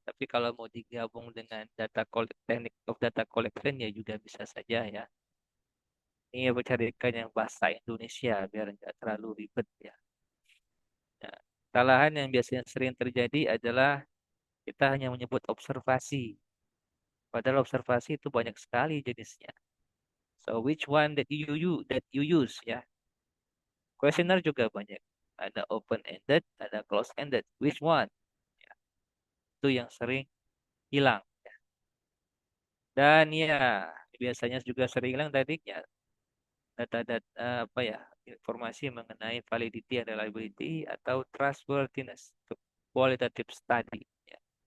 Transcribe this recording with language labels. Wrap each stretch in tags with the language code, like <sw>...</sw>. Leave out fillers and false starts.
<id>Tapi kalau mau digabung dengan technique of data collection ya juga bisa saja ya. Ini ya carikan yang bahasa Indonesia biar nggak terlalu ribet ya. Ya, kesalahan yang biasanya sering terjadi adalah kita hanya menyebut observasi. Padahal observasi itu banyak sekali jenisnya.</id> <en>So which one that you use ya? Questionnaire</en> <id>juga banyak. Ada open-ended, ada close-ended.</id> <en>Which one?</en> <id>Ya, itu yang sering hilang. Dan ya, biasanya juga sering hilang tadi ya data-data apa ya informasi mengenai validity and reliability atau trustworthiness untuk qualitative study. Ya.</id>